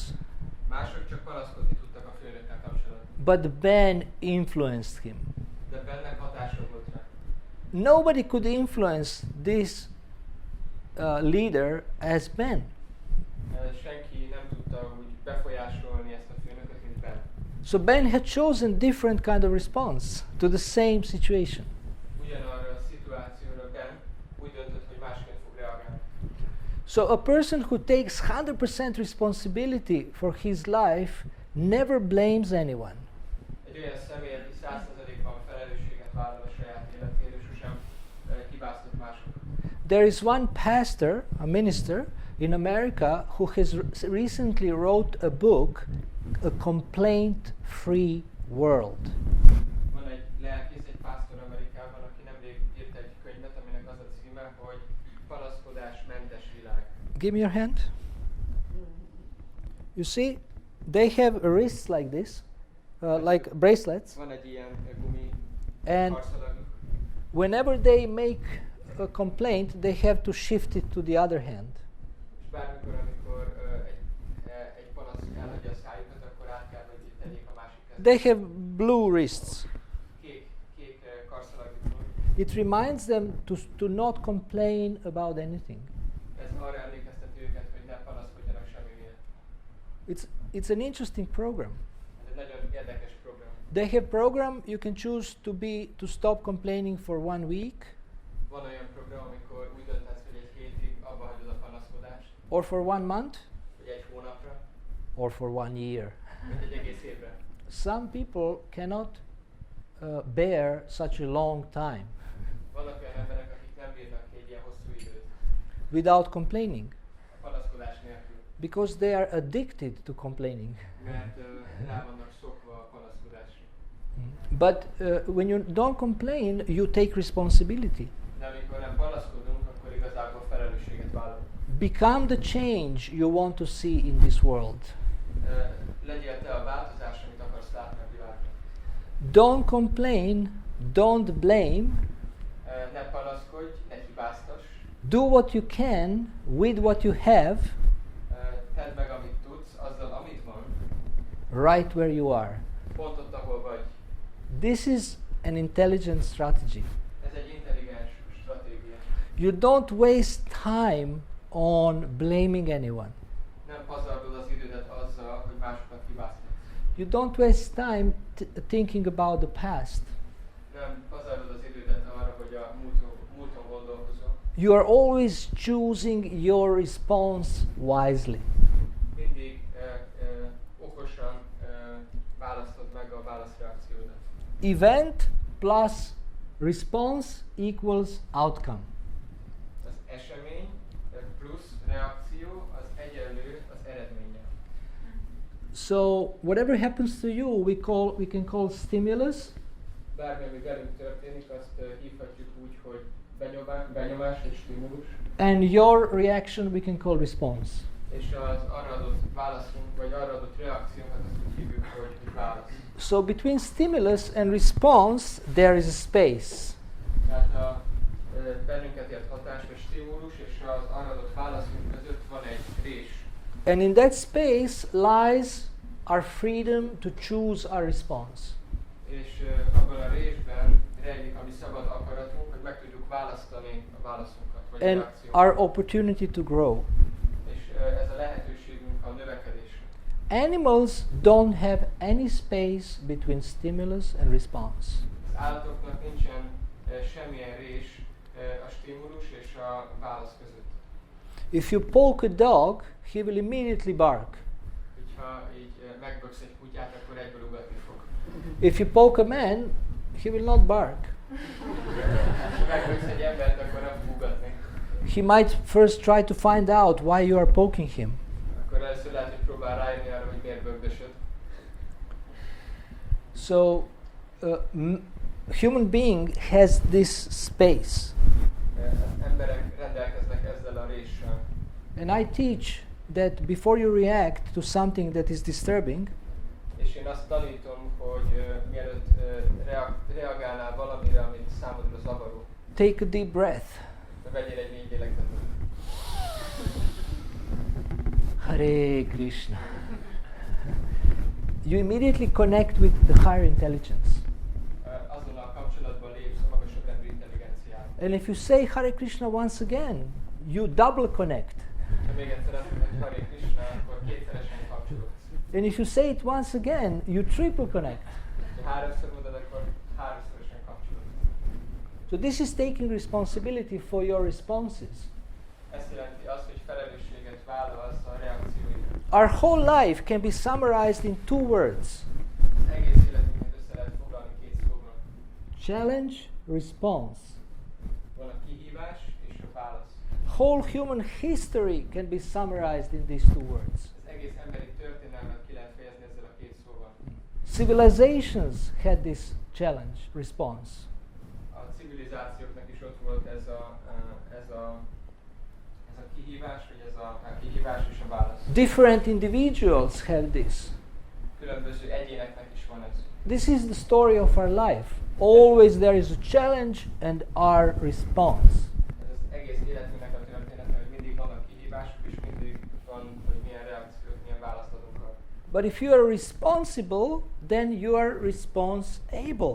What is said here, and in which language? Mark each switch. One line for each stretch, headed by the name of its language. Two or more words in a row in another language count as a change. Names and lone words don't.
Hungarian: Mások csak panaszkodni tudtak a főnökkel kapcsolatban.
English: but Ben influenced him.
Hungarian: De bennek hatása volt rá.
English: Nobody could influence this leader as Ben.
Hungarian: Senki nem tudta úgy befolyásolni ezt a főnököt, mint Ben.
English: So Ben had chosen different kind of response to the same situation.
Hungarian: Ugyanarra a szituációra Ben úgy döntött, hogy másként fog reagálni.
English: So a person who takes 100% responsibility for his life never blames anyone.
Hungarian: Egy olyan személy, aki 100%-ban felelősséget vállal a saját életéről, sosem hibáztat másokat.
English: There is one pastor, a minister in America, who has recently wrote a book, A Complaint-Free World.
Hungarian: Van egy lelkész, egy pásztor Amerikában, aki nemrég írt egy könyvet, aminek az a címe, hogy Panaszkodásmentes világ.
English: Give me your hand. You see, they have wrists like this, like bracelets,
Hungarian: Van egy ilyen gumi
English: and
Hungarian: karszalaguk,
English: whenever they make a complaint, they have to shift it to the other hand.
Hungarian: és bármikor, amikor egy panasz elhagyja a szájukat, akkor át kell, hogy tegyék a másik kezet.
English: They have blue wrists.
Hungarian: Kék karszalaguk van.
English: It reminds them to not complain about anything.
Hungarian: Ez arra emlékezteti őket, hogy ne panaszkodjanak semmi miatt.
English: It's an interesting program.
Hungarian: Ez egy nagyon érdekes program.
English: They have program you can choose to stop complaining for 1 week,
Hungarian: Van olyan program, amikor úgy döntesz, hogy egy hétig abba hagyod a panaszkodást,
English: or for 1 month,
Hungarian: vagy egy hónapra,
English: or for 1 year.
Hungarian: vagy egy egész évre.
English: Some people cannot bear such a long time
Hungarian: Vannak olyan emberek, akik nem bírnak egy ilyen hosszú időt,
English: without complaining,
Hungarian: panaszkodás nélkül,
English: because they are addicted to complaining.
Hungarian: mert rá vannak szokva a panaszkodásra.
English: But when you don't complain, you take responsibility.
Hungarian: De amikor nem panaszkodunk, akkor igazából felelősséget vállalunk.
English: Become the change you want to see in this world.
Hungarian: Legyél te a változás, amit akarsz látni a világban.
English: Don't complain, don't blame.
Hungarian: Ne panaszkodj, ne hibáztass.
English: Do what you can with what you have,
Hungarian: Tedd meg, amit tudsz, azzal, amit van,
English: right where you are.
Hungarian: pont ott, ahol vagy.
English: This is an intelligent strategy.
Hungarian: Ez egy intelligens stratégia.
English: You don't waste time on blaming anyone.
Hungarian: Nem pazarlod az idődet azzal, hogy másokat hibáztatsz.
English: You don't waste time thinking about the past.
Hungarian: Nem pazarlod az idődet arra, hogy a múlton gondolkozol.
English: You are always choosing your response wisely.
Hungarian: Mindig okosan választod meg a válaszreakciódat.
English: Event plus response equals outcome.
Hungarian: Az esemény plusz reakció az egyenlő az eredménnyel.
English: So whatever happens to you, we can call stimulus,
Hungarian: Bármi, ami velünk történik, azt hívhatjuk úgy, hogy benyomás és stimulus,
English: and your reaction we can call response.
Hungarian: és az arra adott válaszunk, vagy arra adott reakciónkat azt úgy hívjuk, hogy válasz.
English: So between stimulus and response there is a space.
Hungarian: Tehát a bennünket ért hatás vagy stimulus és az arra adott válaszunk között van egy rés.
English: And in that space lies our freedom to choose our response.
Hungarian: És abban a résben rejlik a mi szabad akaratunk, hogy meg tudjuk választani a válaszunkat, vagy a
English: And
Hungarian: reakciónkat.
English: our opportunity to grow.
Hungarian: És ez a lehetőségünk a növekedésre.
English: Animals don't have any space between stimulus and response.
Hungarian: Az állatoknak nincsen semmilyen rés a stimulus és a válasz között.
English: If you poke a dog, he will immediately bark.
Hungarian: Ha így megböksz egy kutyát, akkor egyből ugatni fog.
English: If you poke a man, he will not bark.
Hungarian: Ha megböksz egy embert, akkor nem fog ugatni.
English: He might first try to find out why you are poking him.
Hungarian: Akkor először lehet, hogy próbál rájönni arra, hogy miért bögdösöd.
English: So, human being has this space.
Hungarian: Emberek rendelkeznek ezzel a réssel.
English: And I teach that before you react to something that is disturbing,
Hungarian: És én azt tanítom, hogy mielőtt reagálnál valamire, amit számodra zavaró,
English: take a deep breath.
Hungarian: vegyél egy mély lélegzetet.
English: Hare Krishna. You immediately connect with the higher intelligence.
Hungarian: Azonnal kapcsolatban lépsz a magasabb rendű intelligenciával.
English: And if you say Hare Krishna once again, you double connect.
Hungarian: Ha még egyszer azt mondod, hogy Hare Krishna, akkor kétszeresen kapcsolódsz.
English: And if you say it once again, you triple connect.
Hungarian: Ha háromszor mondod, akkor háromszorosan kapcsolódsz.
English: So this is taking responsibility for your responses.
Hungarian: Ez jelenti azt, hogy felelősséget vállalsz a reakcióidra.
English: Our whole life can be summarized in 2 words.
Hungarian: Egész életünket össze lehet foglalni 2 szóban.
English: Challenge, response.
Hungarian: Van a kihívás és a válasz.
English: Whole human history can be summarized in these 2 words.
Hungarian: Az egész emberi történelmet ki lehet fejezni ezzel a 2 szóval.
English: Civilizations had this challenge, response.
Hungarian: A civilizációknak is ott volt ez a kihívás, vagy ez a kihívás és a válasz.
English: Different individuals have this.
Hungarian: Különböző egyéneknek is van ez.
English: This is the story of our life. Always there is a challenge and our response.
Hungarian: Ez az egész életünknek a története, hogy mindig vannak kihívások, és mindig van, hogy milyen reakciót, milyen választ adunk arra.
English: But if you are responsible, then you are response-able.